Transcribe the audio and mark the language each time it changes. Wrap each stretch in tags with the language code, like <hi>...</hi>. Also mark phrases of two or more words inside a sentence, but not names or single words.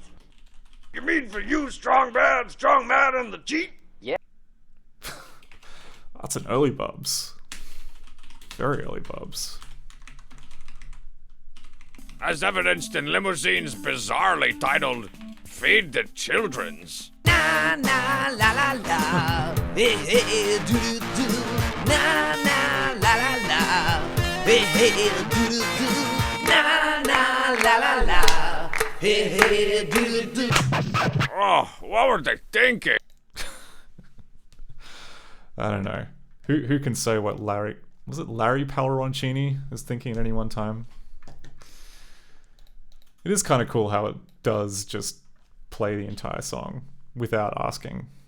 <en>You mean for you, strong man and the cheat? Yeah. That's an early bubs. Very early bubs. As evidenced in Limousine's bizarrely titled Feed the Children's. Na na la la la, hey hey do do do. Na na la la la, hey hey do do do. Na na la la la, hey hey do do do. Oh, what were they thinking? I don't know. Who can say what Larry Palleroncini is thinking at any one time? It is kind of cool how it does just play the entire song without asking.</en>